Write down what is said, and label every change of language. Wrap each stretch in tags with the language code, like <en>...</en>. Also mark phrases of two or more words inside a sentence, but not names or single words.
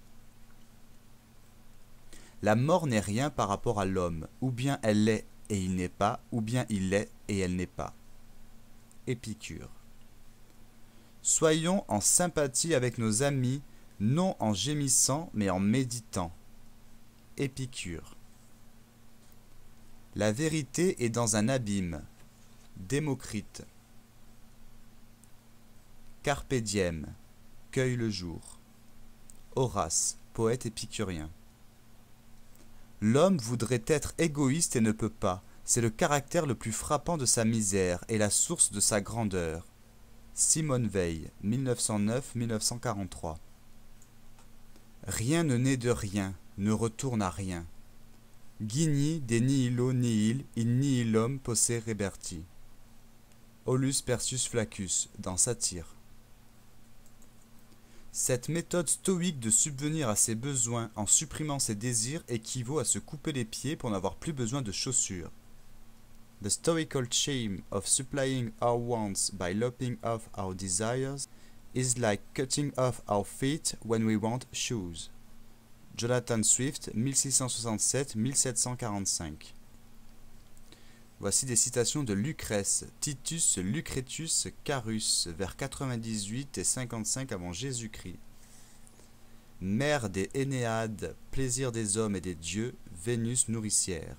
<fr>La mort n'est rien par rapport à l'homme, ou bien elle l'est et il n'est pas, ou bien il l'est et elle n'est pas. Épicure. Soyons en sympathie avec nos amis, non en gémissant, mais en méditant. Épicure. La vérité est dans un abîme. Démocrite.</fr> <la>Carpe diem.</la> <fr>Cueille le jour. Horace, poète épicurien. L'homme voudrait être égoïste et ne peut pas. C'est le caractère le plus frappant de sa misère et la source de sa grandeur. Simone Veil, 1909-1943. Rien ne naît de rien, ne retourne à rien.</fr> <la>Gigni de nihilo nihil in nihilum posse reberti.</la> <fr>Aulus Persius Flaccus, dans Satire. Cette méthode stoïque de subvenir à ses besoins en supprimant ses désirs équivaut à se couper les pieds pour n'avoir plus besoin de chaussures.</fr> <en>The stoical shame of supplying our wants by lopping off our desires is like cutting off our feet when we want shoes.</en> <fr>Jonathan Swift, 1667-1745. Voici des citations de Lucrèce, Titus Lucretius Carus, vers 98 et 55 avant Jésus-Christ. Mère des Énéades, plaisir des hommes et des dieux, Vénus nourricière.</fr>